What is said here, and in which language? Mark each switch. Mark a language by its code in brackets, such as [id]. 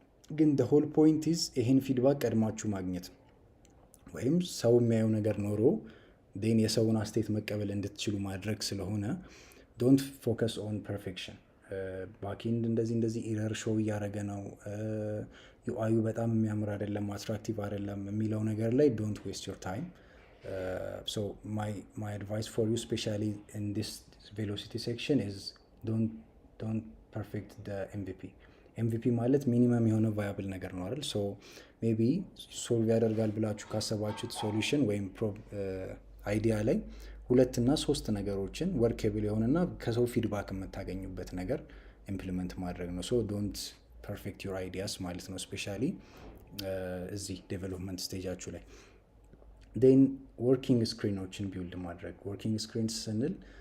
[am] ግን [en] the whole point is [am] ይሄን ፊድባክ ቀድማችሁ ማግኘት ወይም ሰው የሚያየው ነገር ኖሮ ዴን የሰውን አስተያየት መቀበል እንድትችሉ ማድረግ ስለሆነ [en] don't focus on perfection። [am] ባክኤንድ እንደዚህ ኢረር ሾው እያደረገ ነው፣ ዩአዩ በጣም የሚያምር አይደለም፣ አትራክቲቭ አይደለም የሚለው ነገር ላይ [en] don't waste your time. So my advice for you, especially in this velocity section, is don't perfect the MVP [am] ማለት ሚኒመም የሆነ ቫያብል ነገር ነው አይደል? ሶ ሜቢ ሶልቭ ያደርጋል ብላችሁ ካሰባችሁት ሶሉሽን ወይም አይዲያ ላይ 2 እና 3 ነገሮችን ወርኬብል የሆነና ከሰው ፊድባክ የምታገኙበት ነገር ኢምፕሊመንት ማድረግ ነው። [en] ሶ ዶንት ፐርፌክት ዩር አይዲያስ [am] ማለት ነው፣ ስፔሻሊ እዚህ ዴቨሎፕመንት ስቴጃችሁ ላይ። ዴን ወርኪንግ ስክሪኖችን ቢውልድ ማድረግ። ወርኪንግ ስክሪንስ ስንል